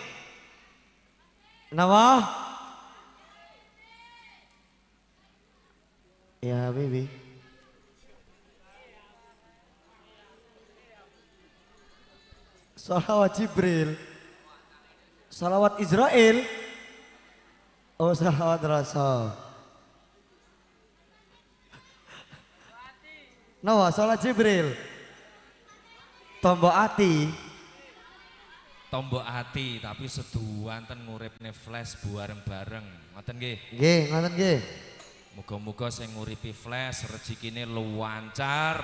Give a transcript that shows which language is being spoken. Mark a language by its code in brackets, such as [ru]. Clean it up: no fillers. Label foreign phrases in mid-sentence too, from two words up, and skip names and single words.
[jv] Napa? Ya Bibi. Salawat Jibril. Salawat Israel. Oh salawat Rasul. Nawa salat Jibril. Tombok ati. Tombok hati tapi seduanten nguripne flash bareng-bareng. Ngoten nggih. Nggih, ngoten nggih. Muga-muga sing nguripi flash rezekine luwancar.